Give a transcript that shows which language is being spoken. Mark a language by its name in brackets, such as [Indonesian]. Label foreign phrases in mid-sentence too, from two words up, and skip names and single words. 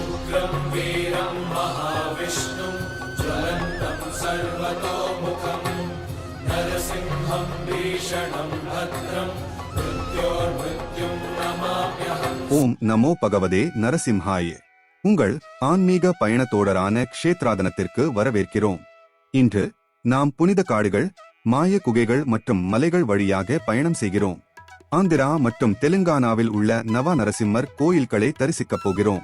[Sanskrit] उग्रं वीरं महाविष्णुं ज्वलन्तं सर्वतोमुखं नरसिंहं भीषणं भद्रं मृत्योर्मृत्युं नमाम्यहम्. ॐ नमो भगवते नरसिंहाय. [Tamil] உங்கள் ஆன்மீக பயணத்தோடரான க்ஷேத்ராதனத்திற்கு வரவேற்கிறோம். இன்று நாம் புனித காடுகள், மாய குகைகள் மற்றும் மலைகள் வழியாக பயணம் செய்கிறோம். ஆந்திரா மற்றும் தெலுங்கானாவில் உள்ள நவ நரசிம்மர் கோயில்களை தரிசிக்கப் போகிறோம்.